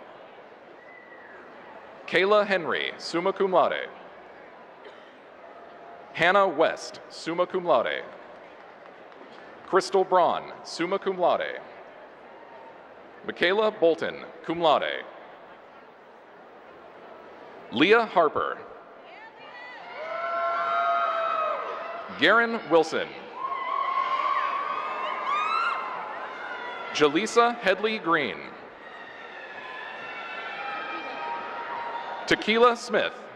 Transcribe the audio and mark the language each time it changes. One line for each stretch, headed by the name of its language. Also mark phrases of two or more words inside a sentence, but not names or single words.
English: Kayla Henry,
Latin: summa cum laude.
English: Hannah West,
Latin: summa cum laude.
English: Crystal Braun,
Latin: summa cum laude.
English: Michaela Bolton,
Latin: cum laude.
English: Leah Harper. Garen Wilson. Jaleesa Headley Green. Tequila Smith.